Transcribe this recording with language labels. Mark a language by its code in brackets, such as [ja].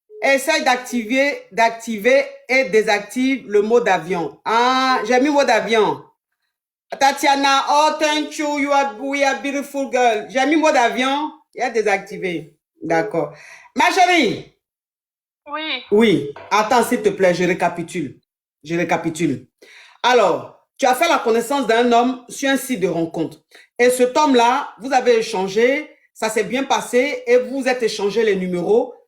[fr] Essaye d'activer et désactive le mode avion. Ah, j'ai mis mode avion. [en] Tatiana, oh, thank you, we are beautiful girl. [fr] J'ai mis mode avion et désactivé. D'accord. Ma chérie. Oui. Oui. Attends, s'il te plaît, je récapitule. Alors, tu as fait la connaissance d'un homme sur un site de rencontre. Et cet homme-là, vous avez échangé, ça s'est bien passé et vous êtes échangé les numéros.